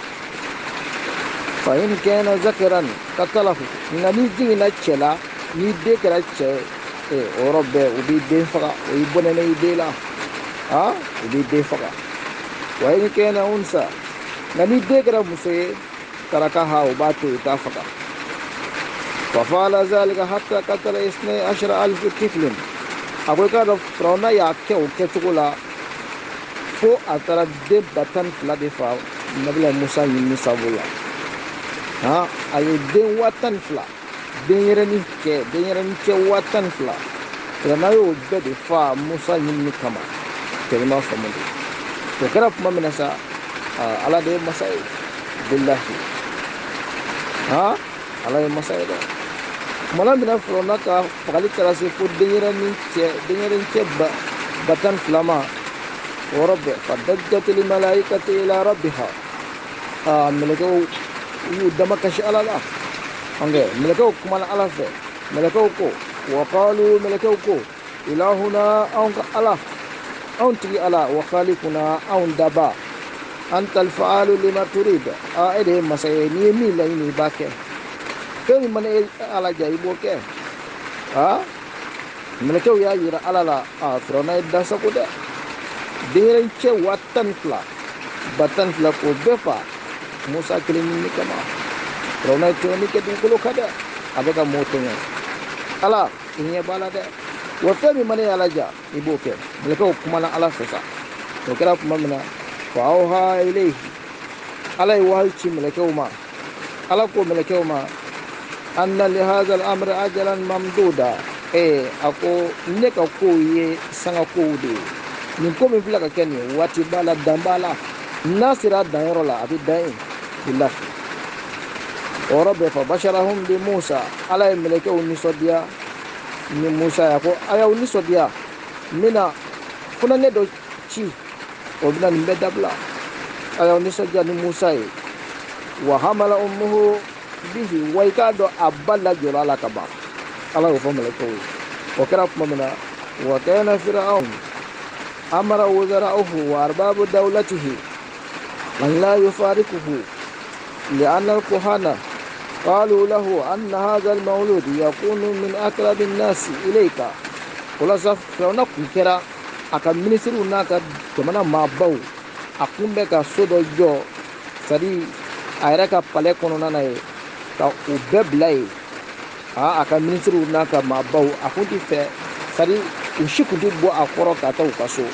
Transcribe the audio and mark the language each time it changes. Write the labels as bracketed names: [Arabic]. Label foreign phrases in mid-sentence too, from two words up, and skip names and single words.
[Arabic] فإن كان ذكرا قتله, [Bambara] nka n'i jiginna cɛ la, ni den kɛra cɛ o yɔrɔ bɛɛ o b'i den faga, o y'i bɔnɛnɛ i den la, o b'i den faga. [Arabic] وإن كان أنثى, [Bambara] nka ni den kɛra muso ye tarakaha o b'a to i t'a faga. [Arabic] ففعل ذلك حتى قتل 12,000 طفل. [Bambara] A ko i k'a dɔn Firawuna y'a kɛ o kɛcogo la fo a taara den 12 de fa Nabila Musa ɲinini sababu la. A ye den 12, denyɛrɛnin cɛ 12, Firawuna y'o bɛɛ de fa Musa ɲinini kama. Kɛlɛma faamu de. O kɛra tuma min na sa, Ala de ye masa ye. Bilahi. Ala ye masa ye dɛ. Kumana min na Firawuna ka fagali taara se fo denyɛrɛnin cɛ 12 ma, o yɔrɔ bɛɛ [Arabic] فضجت الملائكة إلى ربها. [Bambara] Mɛlɛkɛw y'u dama kasi Ala la. Mɛlɛkɛw kumana Ala fɛ. Mɛlɛkɛw ko [Arabic] وقالوا, [Bambara] mɛlɛkɛw ko ilahuna, anw ka Ala, anw tigi Ala, [Arabic] وخالقنا, [Bambara] anw daba, [Arabic] أنت الفعال لما تريد, [Bambara] e de ye masa ye, n'i ye min laɲini i b'a kɛ. Fɛn min mana Ala ja i b'o kɛ. Mɛlɛkɛw y'a yira Ala la. Firawuna ye dansago dɛ. Denyɛrɛnin cɛ 12 k'o bɛɛ fa Musa kelen ɲinini kama. Firawuna ye tɔɲɔni kɛ dugukolo kan dɛ. A bɛ ka mɔgɔw tɔɲɔ. Ala, i ɲɛ b'a la dɛ. Wa fɛn min mana Ala ja i b'o kɛ. Mɛlɛkɛw kumana Ala fɛ sa. O kɛra tuma min na [Arabic] فأوحى إليه, [Bambara] Ala ye wahayi ci mɛlɛkɛw ma. Ala ko mɛlɛkɛw ma [Arabic] إن لهذا الأمر أجلا ممدودا. [Bambara] A ko ne ka kow ye sanga kow de ye. Nin ko min filɛ ka kɛ nin ye waati b'a la, dan b'a la. N'a sera a danyɔrɔ la a bɛ dan yen. Bilahi. O yɔrɔ bɛɛ [Arabic] فبشرهم بموسى, [Bambara] Ala ye mɛlɛkɛw nisɔndiya ni Musa ye. A ko a y'aw nisɔndiya, n bɛna funanɛ dɔ ci, o bɛna nin bɛɛ dabila. A y'aw nisɔndiya ni Musa ye. [Arabic] وحملت أمه به, [Bambara] wa i k'a dɔn a ba lajɔra a la ka ban. Ala y'o fɔ mɛlɛkɛw ye. O kɛra tuma min na [Arabic] وكان فرعون أمر وزراءه وأرباب دولته أن لا يفارقوه لأن الكهنة قالوا له أن هذا المولود يكون من أقرب الناس إليك. [Bambara] O la sa Firawuna kun kɛra a ka minisiriw n'a ka jamana maabaw, a kun bɛ ka so dɔ jɔ, c'est-à-dire a yɛrɛ ka palais kɔnɔna na ye, ka u bɛɛ bila yen. A ka minisiriw n'a ka maabaw, a kun tɛ fɛ, c'est-à-dire u si kun tɛ bɔ a kɔrɔ ka taa u ka so.